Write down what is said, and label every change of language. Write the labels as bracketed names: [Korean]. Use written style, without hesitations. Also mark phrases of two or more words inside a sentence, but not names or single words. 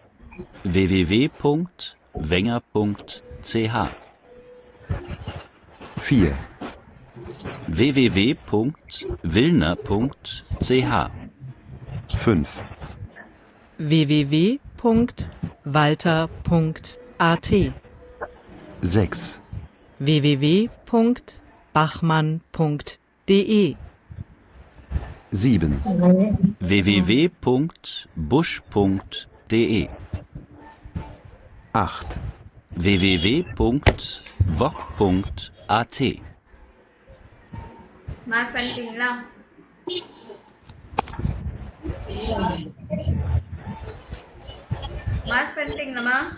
[German] www.wenger.ch 4 www.wilner.ch 5 www.walter.at 6 www.bachmann.de 7 www.busch.de 8 www.wok.at [Tamil] மார்க் பண்ணிட்டீங்களா? மார்க் பண்ணிட்டீங்களாம்மா?